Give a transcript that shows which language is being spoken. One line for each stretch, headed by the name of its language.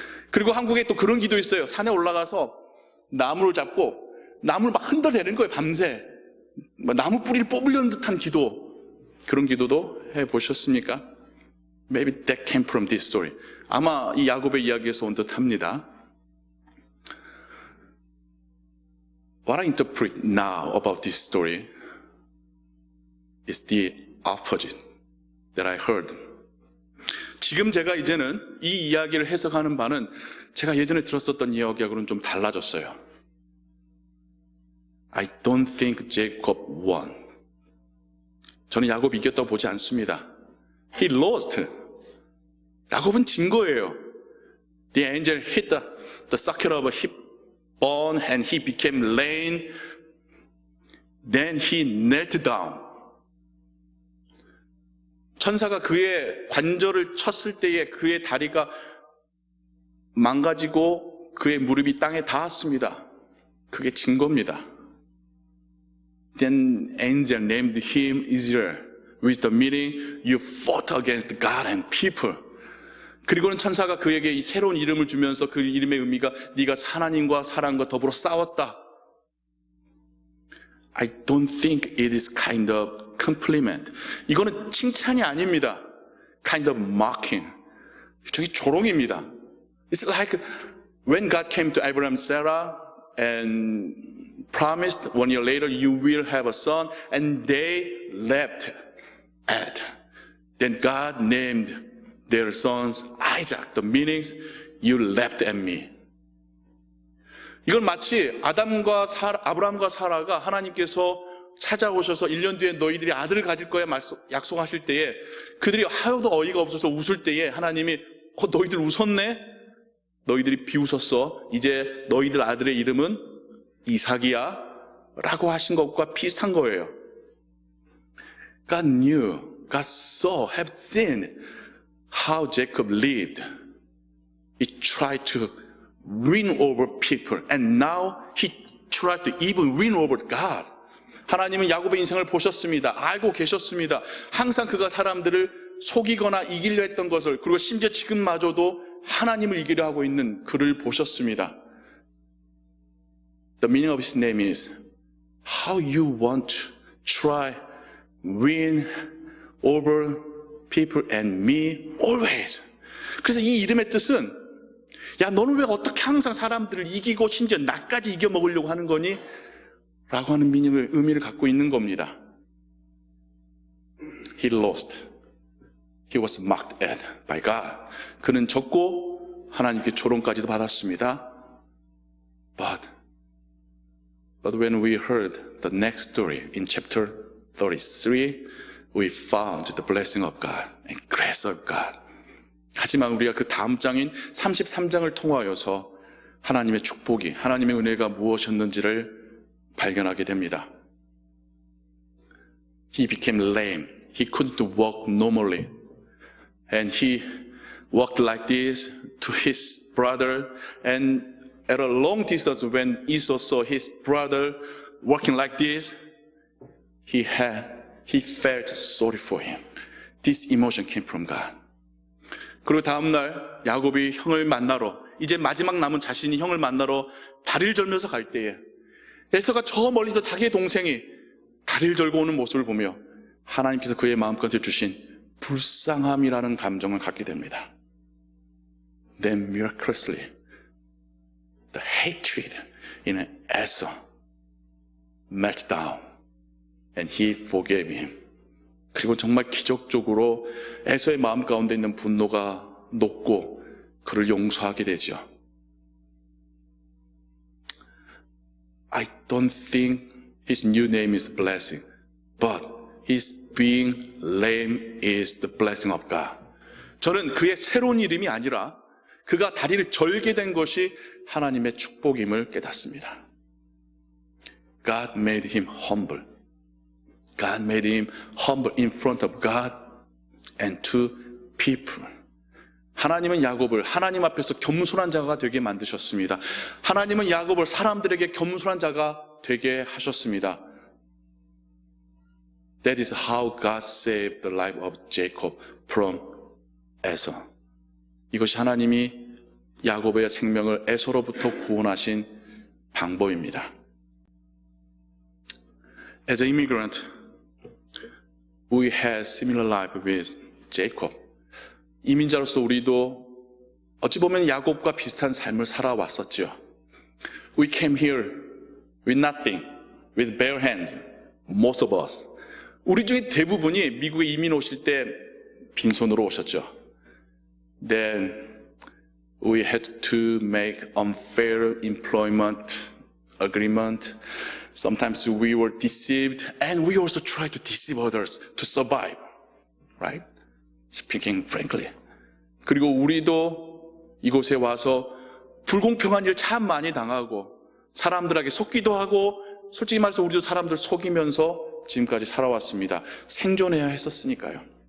Korean: 그리고 한국에 또 그런 기도 있어요. 산에 올라가서 나무를 잡고 나무를 막 흔들대는 거예요. 밤새. 나무 뿌리를 뽑으려는 듯한 기도. 그런 기도도 해보셨습니까?
English: Maybe that came from this story.
Korean: 아마 이 야곱의 이야기에서 온 듯합니다.
English: What I interpret now about this story is the opposite that I heard.
Korean: 지금 제가 이제는 이 이야기를 해석하는 바는 제가 예전에 들었었던 이야기하고는 좀 달라졌어요.
English: I don't think Jacob won.
Korean: 저는 야곱이 이겼다고 보지 않습니다.
English: He lost.
Korean: 야곱은 진 거예요.
English: The angel hit the socket of a hip bone and he became lame. Then he knelt down.
Korean: 천사가 그의 관절을 쳤을 때에 그의 다리가 망가지고 그의 무릎이 땅에 닿았습니다. 그게 진 겁니다.
English: Then angel named him Israel, with the meaning you fought against God and people.
Korean: 그리고는 천사가 그에게 이 새로운 이름을 주면서 그 이름의 의미가 네가 하나님과 사람과 더불어 싸웠다.
English: I don't think it is kind of compliment.
Korean: 이거는 칭찬이 아닙니다.
English: Kind of mocking.
Korean: 저기 조롱입니다.
English: It's like when God came to Abraham, Sarah, and promised 1 year later you will have a son, and they left at. Then God named their sons Isaac. The meanings, you left at me.
Korean: 이건 마치 아브라함과 사라가 하나님께서 찾아오셔서 1년 뒤에 너희들이 아들을 가질 거야 약속하실 때에 그들이 하여도 어이가 없어서 웃을 때에 하나님이 너희들 웃었네? 너희들이 비웃었어. 이제 너희들 아들의 이름은 이삭이야 라고 하신 것과 비슷한 거예요.
English: God knew, God saw, have seen how Jacob lived. He tried to win over people and now he tried to even win over God.
Korean: 하나님은 야곱의 인생을 보셨습니다. 알고 계셨습니다. 항상 그가 사람들을 속이거나 이기려 했던 것을, 그리고 심지어 지금마저도 하나님을 이기려 하고 있는 그를 보셨습니다.
English: The meaning of his name is how you want to try win over people and me always.
Korean: 그래서 이 이름의 뜻은 야 너는 왜 어떻게 항상 사람들을 이기고 심지어 나까지 이겨먹으려고 하는 거니? 라고 하는 의미를 갖고 있는 겁니다.
English: He lost. He was mocked at by God.
Korean: 그는 졌고 하나님께 조롱까지도 받았습니다.
English: But when we heard the next story in chapter 33, we found the blessing of God and grace of God.
Korean: 하지만 우리가 그 다음 장인 33장을 통하여서 하나님의 축복이, 하나님의 은혜가 무엇이었는지를 발견하게 됩니다.
English: He became lame. He couldn't walk normally. And he walked like this to his brother. And at a long distance, when Esau saw his brother walking like this, he felt sorry for him. This emotion came from God.
Korean: 그리고 다음날 야곱이 형을 만나러, 이제 마지막 남은 자신이 형을 만나러 다리를 절면서 갈 때에 에서가 저 멀리서 자기의 동생이 다리를 절고 오는 모습을 보며 하나님께서 그의 마음가운데 주신 불쌍함이라는 감정을 갖게 됩니다.
English: Then miraculously, the hatred in Esau melted down, and he forgave him.
Korean: 그리고 정말 기적적으로 에서의 마음 가운데 있는 분노가 녹고 그를 용서하게 되죠.
English: I don't think his new name is blessing, but his being lame is the blessing of God.
Korean: 저는 그의 새로운 이름이 아니라 그가 다리를 절게 된 것이 하나님의 축복임을 깨닫습니다.
English: God made him humble. God made him humble in front of God and to people.
Korean: 하나님은 야곱을 하나님 앞에서 겸손한 자가 되게 만드셨습니다. 하나님은 야곱을 사람들에게 겸손한 자가 되게 하셨습니다.
English: That is how God saved the life of Jacob from Esau.
Korean: 이것이 하나님이 야곱의 생명을 에서로부터 구원하신 방법입니다.
English: As an immigrant, we had similar life with Jacob.
Korean: 이민자로서 우리도 어찌 보면 야곱과 비슷한 삶을 살아왔었죠.
English: We came here with nothing, with bare hands, most of us.
Korean: 우리 중에 대부분이 미국에 이민 오실 때 빈손으로 오셨죠.
English: Then we had to make unfair employment agreement. Sometimes we were deceived, and we also tried to deceive others to survive. Right? Speaking frankly.
Korean: 그리고 우리도 이곳에 와서 불공평한 일 참 많이 당하고 사람들에게 속기도 하고 솔직히 말해서 우리도 사람들 속이면서 지금까지 살아왔습니다. 생존해야 했었으니까요.